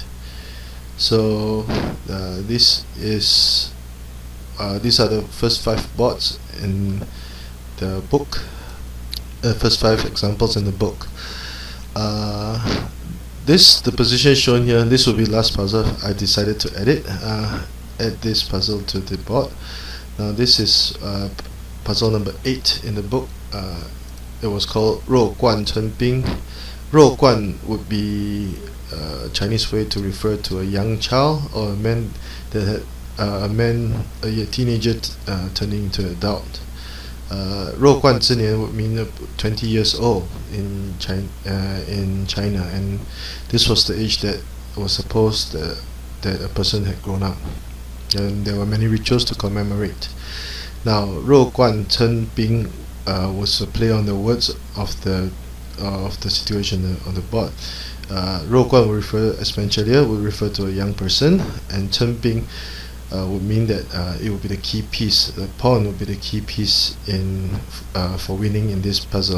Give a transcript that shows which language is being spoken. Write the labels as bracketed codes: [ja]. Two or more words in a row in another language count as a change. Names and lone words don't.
[en] So these are the first 5 boards in the book, first 5 examples in the book. The position shown here, this will be last puzzle. I decided to add this puzzle to the board. Now this is puzzle number 8 in the book. It was called 肉冠成兵. 肉冠 would be a Chinese way to refer to a young child, or a man that had a teenager turning into an adult. 肉冠之年 would mean 20 years old in China, and this was the age that was supposed that a person had grown up, and there were many rituals to commemorate. Now 肉冠成兵 was a play on the words of the situation on the board. 肉冠 will refer, as mentioned earlier, will refer to a young person, and 成兵 would mean that it would be the key piece. The pawn would be the key piece for winning in this puzzle.